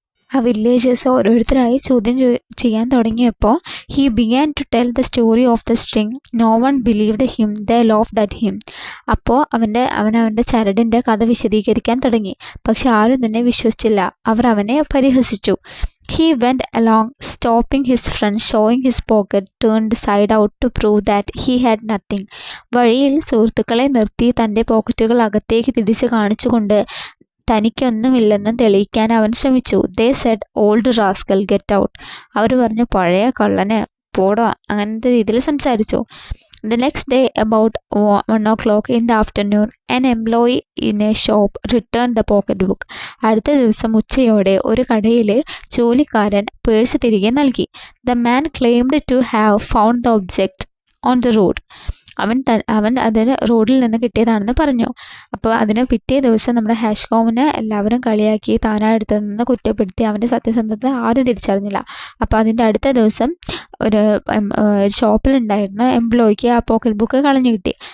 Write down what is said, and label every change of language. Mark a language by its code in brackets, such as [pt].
[ml] ആ വില്ലേജേഴ്സ് ഓരോരുത്തരായി ചോദ്യം ചെയ്യാൻ തുടങ്ങിയപ്പോൾ [en] He began to tell the story of the string. No one believed him, they laughed at him. [ml] അപ്പോൾ അവൻ്റെ ചരടിൻ്റെ കഥ വിശദീകരിക്കാൻ തുടങ്ങി. പക്ഷെ ആരും തന്നെ വിശ്വസിച്ചില്ല, അവർ അവനെ പരിഹസിച്ചു. [en] He went along, stopping his friends, showing his pocket turned side out to prove that he had nothing. [ml] വഴിയിൽ സുഹൃത്തുക്കളെ നിർത്തി തൻ്റെ പോക്കറ്റുകൾ അകത്തേക്ക് തിരിച്ച് കാണിച്ചുകൊണ്ട് തനിക്കൊന്നുമില്ലെന്നും തെളിയിക്കാൻ അവൻ ശ്രമിച്ചു. [en] They said, old rascal, get out. [ml] അവർ പറഞ്ഞു, പഴയ കള്ളനെ പോടോ, അങ്ങനത്തെ രീതിയിൽ സംസാരിച്ചു. [en] The next day, about 1 o'clock in the afternoon, an employee in a shop returned the pocketbook. [ml] അടുത്ത ദിവസം ഉച്ചയോടെ ഒരു കടയിലെ ജോലിക്കാരൻ പേഴ്സ് തിരികെ നൽകി. [en] The man claimed to have found the object on the road. [ml] അവൻ അതിന് റോഡിൽ നിന്ന് കിട്ടിയതാണെന്ന് പറഞ്ഞു. അപ്പോൾ അതിന് പിറ്റേ ദിവസം നമ്മുടെ ഹാഷ്കോമിനെ എല്ലാവരും കളിയാക്കി, താനാ എടുത്തതെന്ന് കുറ്റപ്പെടുത്തി. അവൻ്റെ സത്യസന്ധത ആരും തിരിച്ചറിഞ്ഞില്ല. അപ്പോൾ അതിൻ്റെ അടുത്ത ദിവസം ഒരു ഷോപ്പിലുണ്ടായിരുന്ന എംപ്ലോയിക്ക് ആ പോക്കറ്റ് ബുക്ക് കളഞ്ഞു കിട്ടി.